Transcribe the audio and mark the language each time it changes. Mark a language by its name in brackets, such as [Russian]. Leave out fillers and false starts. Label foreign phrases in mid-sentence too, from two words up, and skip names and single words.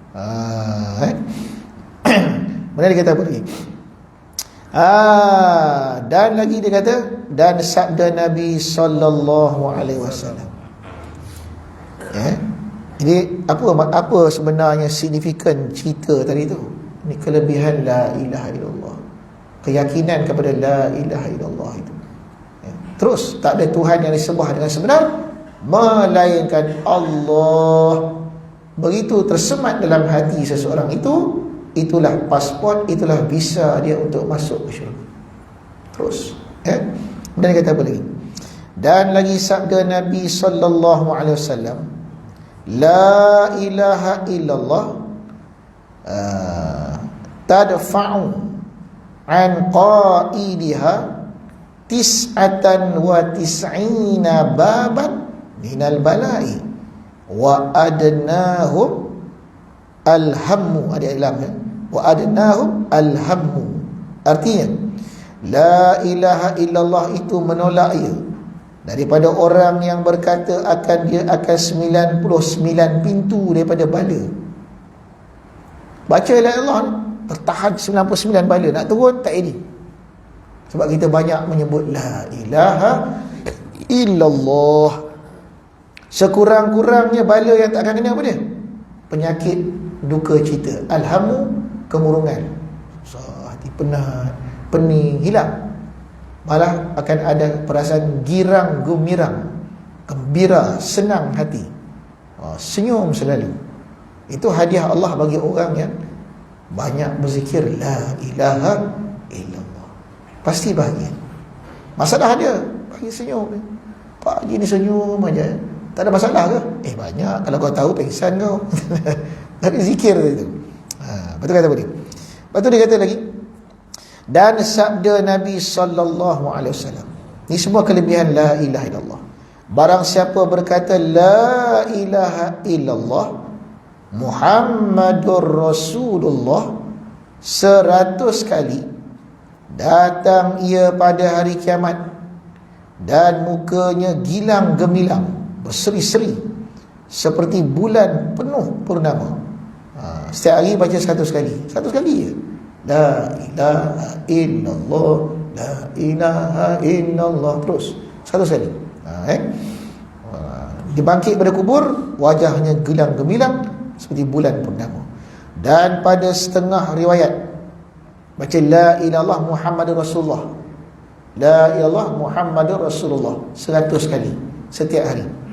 [Malay] Mana dia kata apa lagi? Dan lagi dia kata, dan sabda Nabi [Arabic] صلى الله عليه وسلم. [Malay] Jadi apa sebenarnya signifikan cerita tadi tu? Ini kelebihan [Arabic] لا إله إلا الله, [Malay] keyakinan kepada [Arabic] لا إله إلا الله [Malay] itu. Terus tak ada Tuhan yang disembah dengan sebenar melainkan Allah. Begitu tersemat dalam hati seseorang itu, itulah pasport, itulah visa dia untuk masuk ke syurga. Terus, dan dia kata apa lagi? Dan lagi sabda Nabi [Arabic] صلى الله عليه وسلم، لا إله إلا الله تدفع عن قائلها تسعة وتسعين بابا من البلاء وأدناها الهم. [Malay] Ada ilam ya, [Arabic] وأدناها الهم. [Malay] Artinya [Arabic] لا إله إلا الله [Malay] itu menolak ia daripada orang yang berkata dia akan 99 pintu daripada bala. Baca [Arabic] لا إله إلا الله [Malay] tertahan 99 bala, nak turun tak ini. Sebab kita banyak menyebut [Arabic] لا إله إلا الله. [Malay] Sekurang-kurangnya bala yang tak akan kena apa dia? Penyakit duka cita, alhamu kemurungan, hati penat, pening, hilang. Malah akan ada perasaan girang gemirang, gembira, senang hati, senyum selalu. Itu hadiah Allah bagi orang yang banyak berzikir [Arabic] لا إله إلا الله. [Malay] Pasti bahagia. Masalah dia bagi senyum dia. Pak Haji ni senyum aja, tak ada masalah ke? Banyak. Kalau kau tahu pengsan kau. Tapi zikir itu. Betul kata boleh. Lepas tu dia kata lagi, dan sabda Nabi [Arabic] صلى الله عليه وسلم. [Malay] Ini semua kelebihan [Arabic] لا إله إلا الله. [Malay] Barang siapa berkata [Arabic] لا إله إلا الله محمد رسول الله [Malay] 100 kali, datang ia pada hari kiamat dan mukanya gilang gemilang, berseri-seri seperti bulan penuh purnama. Setiap hari baca 100 kali. 100 kali je. [Arabic] لا إله إلا الله، لا إله إلا الله, [Malay] terus 100 kali. Dibangkit pada kubur, wajahnya gilang gemilang seperti bulan purnama. Dan pada setengah riwayat baca [Arabic] لا إله إلا الله محمد رسول الله، لا إله إلا الله محمد رسول الله [Malay] 100 kali setiap hari.